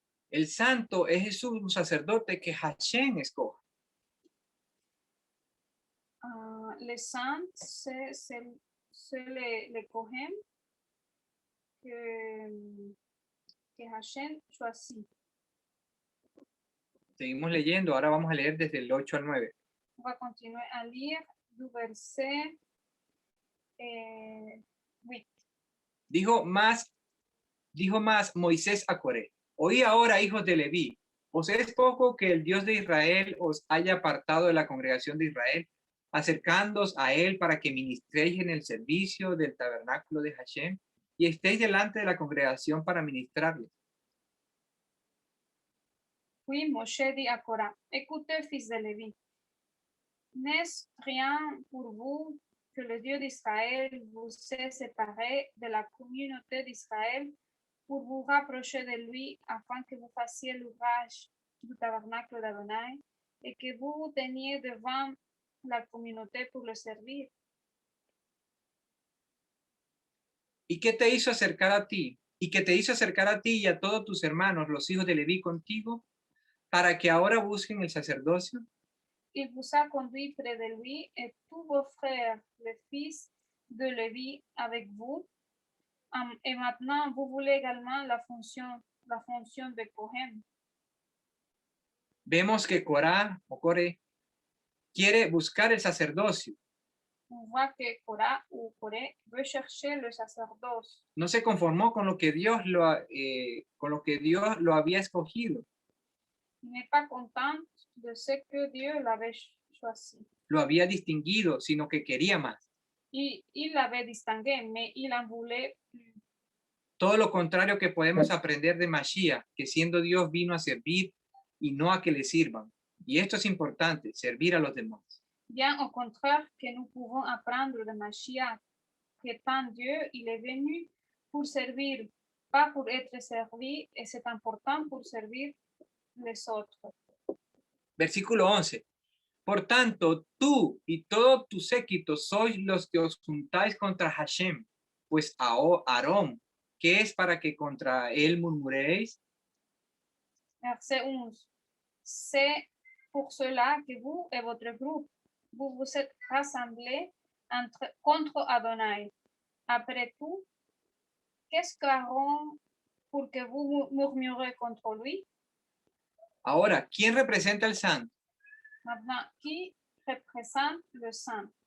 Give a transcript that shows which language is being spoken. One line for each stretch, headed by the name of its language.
Spanish: El santo es Jesús, un sacerdote que Hashem escoge.
French: Les saints, c'est les Kohen que que Hashem choisit.
Spanish: Seguimos leyendo, ahora vamos a leer desde el 8 al 9.
French: On va continuer à lire du verset 8.
Spanish: Dijo más Moisés a Coré: oí ahora, hijos de Leví, ¿os es poco que el Dios de Israel os haya apartado de la congregación de Israel, acercándoos a él para que ministréis en el servicio del tabernáculo de Hashem y estéis delante de la congregación para ministrarles?
French: Puis Moshe dit à Korah, écoutez, fils de Lévi, n'est-ce rien pour vous que le Dieu d'Israël vous ait séparé de la communauté d'Israël pour vous rapprocher de lui afin que vous fassiez l'ouvrage du tabernacle d'Adonai et que vous vous teniez devant la communauté pour le servir?
Spanish: ¿Y qué te hizo acercar a ti? ¿Y que te hizo acercar a ti y a todos tus hermanos, los hijos de Leví, contigo, para que ahora busquen el sacerdocio?
French: Il vous a conduit près de lui et tous vos frères, les fils de Lévi, avec vous. Et maintenant, vous voulez également la fonction de Cohen.
Spanish: Vemos que Coré quiere buscar el sacerdocio.
French: On voit que Korah ou Coré veut chercher le sacerdoce.
Spanish: No se conformó con lo que Dios lo había escogido.
French: Il n'est pas content de ce que Dieu l'avait choisi.
Spanish: Lo había distinguido, sino que quería más.
French: Il l'avait distingué, mais il en voulait plus.
Spanish: Todo lo contrario que podemos aprender de Mashiach, que siendo Dios vino a servir y no a que le sirvan. Y esto es importante, servir a los demás.
French: Bien au contraire que nous pouvons apprendre de Mashiach, qu'étant Dieu, il est venu pour servir, pas pour être servi, et c'est important pour servir les autres.
Spanish: Versículo 11. Por tanto, tú y todo tu séquito sois los que os juntáis contra Hashem, pues a Aarón, ¿qué es para que contra él murmuréis?
French: Verset 11. C'est pour cela que vous et votre groupe, vous vous êtes rassemblés contre Adonai. Après tout, qu'est-ce qu'Aaron pour que vous murmurez contre lui?
Spanish: Ahora, ¿quién representa el santo?
French: Maintenant, qui représente le saint?